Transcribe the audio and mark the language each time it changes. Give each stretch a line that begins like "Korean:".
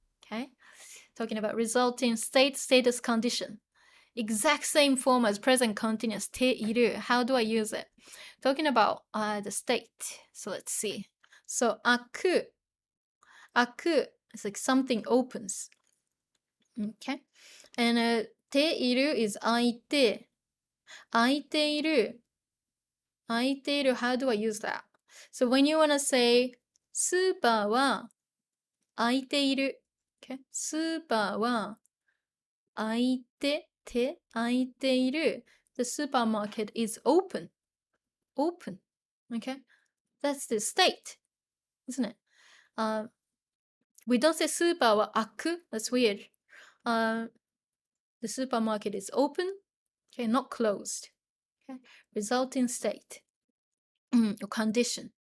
English: Okay, talking about resulting status condition. Exact same form as present continuous ている. How do I use it? Talking about the state. So let's see. So 開く is like something opens. Okay. And ている is 開いている. How do I use that? So when you want to say
Japanese: スーパーは開いている.
English: Okay.
Japanese: スーパーは開いている.
English: The supermarket is open. Open. Okay. That's the state, isn't it? We don't say
Japanese: スーパーは開く.
English: That's weird. The supermarket is open. Okay, not closed. Okay. Resulting state. Or condition.